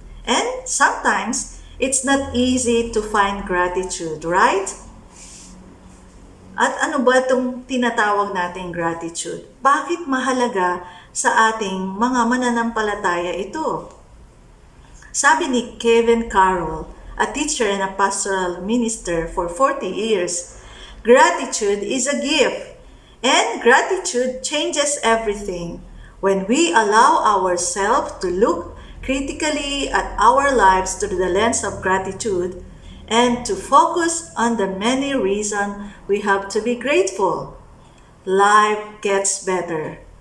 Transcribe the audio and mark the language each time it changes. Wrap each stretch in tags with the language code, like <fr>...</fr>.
<en>And sometimes, it's not easy to find gratitude, right?</en> <tl>At ano ba itong tinatawag nating gratitude? Bakit mahalaga sa ating mga mananampalataya ito? Sabi ni</tl> <en>Kevin Carroll, a teacher and a pastoral minister for 40 years, gratitude is a gift, and gratitude changes everything. When we allow ourselves to look critically at our lives through the lens of gratitude, and to focus on the many reasons we have to be grateful, life gets better.</en>